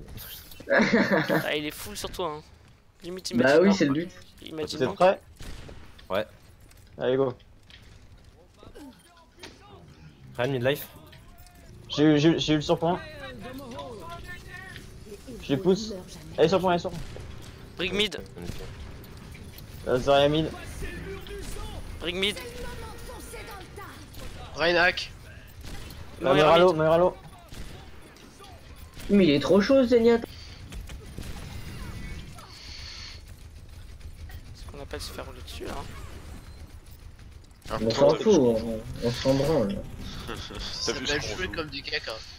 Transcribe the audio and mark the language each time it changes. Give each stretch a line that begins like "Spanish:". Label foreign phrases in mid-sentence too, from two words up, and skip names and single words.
French: Ah, il est full sur toi. Hein. Limite, Bah imagine. oui, c'est le but. Imagine. Vous êtes prêts? Ouais. Allez, go. Rennes mid life. J'ai eu le surpoint. Je les pousse. Allez, surpoint, allez, surpoint. Brig mid. Zarya mid. Brig mid. Reinhack. Moira mid. Moiralo. Mais il est trop chaud, Zenyatta. Ce qu'on appelle se faire rouler dessus là. Un On s'en fout, on s'en branle. Ça s'appelle jouer comme du caca.